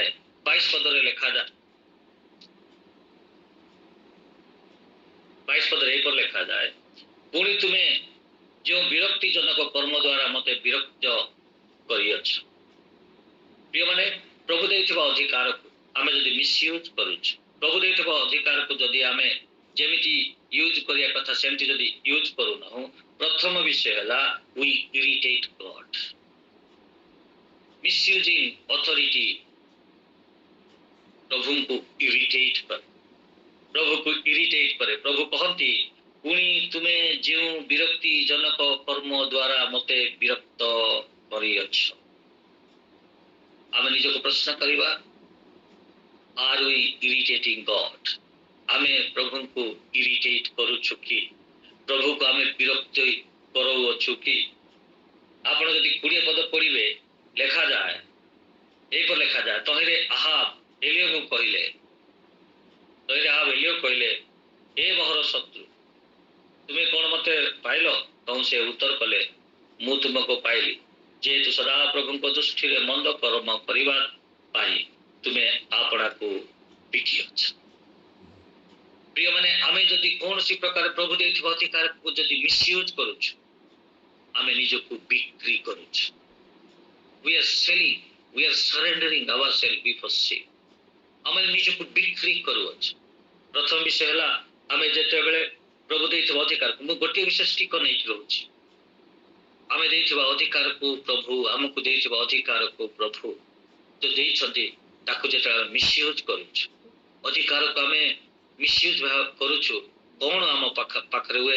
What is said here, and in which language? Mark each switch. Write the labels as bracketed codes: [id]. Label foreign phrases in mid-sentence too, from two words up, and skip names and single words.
[or] 22 ପଦରେ ଲେଖାଯାଏ, 22 ପଦରେ ଏହିପରି ଲେଖାଯାଏ, ପୁଣି ତୁମେ ଯେଉଁ ବିରକ୍ତିଜନକ କର୍ମ ଦ୍ୱାରା ମୋତେ ବିରକ୍ତ କରିଅଛ। ପ୍ରିୟମାନେ, ପ୍ରଭୁ ଦେଇଥିବା ଅଧିକାରକୁ ଆମେ ଯଦି ମିସୟୁଜ କରୁଛୁ, ପ୍ରଭୁ ଦେଇଥିବା ଅଧିକାରକୁ ଯଦି ଆମେ ଯେମିତି ୟୁଜ କରିବା କଥା ସେମିତି ଯଦି ୟୁଜ କରୁନାହୁଁ, ପ୍ରଥମ ବିଷୟ ହେଲା [en] we irritate God. Misusing authority [or] ପ୍ରଭୁଙ୍କୁ ଇରିଟେଟ୍ କରେ। ପ୍ରଭୁ କହନ୍ତି, ପୁଣି ତୁମେ ଯେଉଁ ବିରକ୍ତିଜନକ କର୍ମ ଦ୍ୱାରା ମୋତେ ବିରକ୍ତ କରିଅଛ। ଆମେ ନିଜକୁ ପ୍ରଶ୍ନ କରିବା, [en] are we irritating God? [or] ଆମେ ପ୍ରଭୁଙ୍କୁ ଇରିଟେଟ୍ କରୁଛୁ କି? ପ୍ରଭୁକୁ ଆମେ ବିରକ୍ତ କରାଉଅଛୁ କି? ଆପଣ ଯଦି 20 ପଦ ପଢ଼ିବେ, ଲେଖାଯାଏ, ଏହିପରି ଲେଖାଯାଏ, ତହିଁରେ ଆହାବ ଏଲିୟାକୁ କହିଲେ, ଏ ମୋହର ଶତ୍ରୁ, ତୁମେ କ'ଣ ମୋତେ ପାଇଲ? ତହୁଁ ସେ ଉତ୍ତର କଲେ, ମୁଁ ତୁମକୁ ପାଇଲି, ଯେହେତୁ ସଦାପ୍ରଭୁଙ୍କ ଦୃଷ୍ଟିରେ ମନ୍ଦ କର୍ମ କରିବା ପାଇଁ ତୁମେ ଆପଣାକୁ ବିକିଅଛ। ପ୍ରିୟମାନେ, ଆମେ ଯଦି କୌଣସି ପ୍ରକାର ପ୍ରଭୁ ଦେଇଥିବା ଅଧିକାରକୁ ଯଦି ମିସୟୁଜ କରୁଛୁ, ଆମେ ନିଜକୁ ବିକ୍ରି କରୁଛୁ। [en] We are selling, we are surrendering ourselves before sin. [or] ଆମେ ନିଜକୁ ବିକ୍ରି କରୁଅଛୁ। ପ୍ରଥମ ବିଷୟ ହେଲା, ଆମେ ଯେତେବେଳେ ପ୍ରଭୁ ଦେଇଥିବା ଅଧିକାରକୁ, ମୁଁ ଗୋଟିଏ ବିଶେଷ ଟିକ ନେଇକି ରହୁଛି, ଆମେ ଦେଇଥିବା ଅଧିକାରକୁ ପ୍ରଭୁ, ଆମକୁ ଦେଇଥିବା ଅଧିକାରକୁ ପ୍ରଭୁ ଯୋଉ ଦେଇଛନ୍ତି, ତାକୁ ଯେତେବେଳେ ମିସୟୁଜ କରୁଛୁ, ଅଧିକାରକୁ ଆମେ ମିସୟୁଜ କରୁଛୁ, କ'ଣ ଆମ ପାଖରେ ହୁଏ?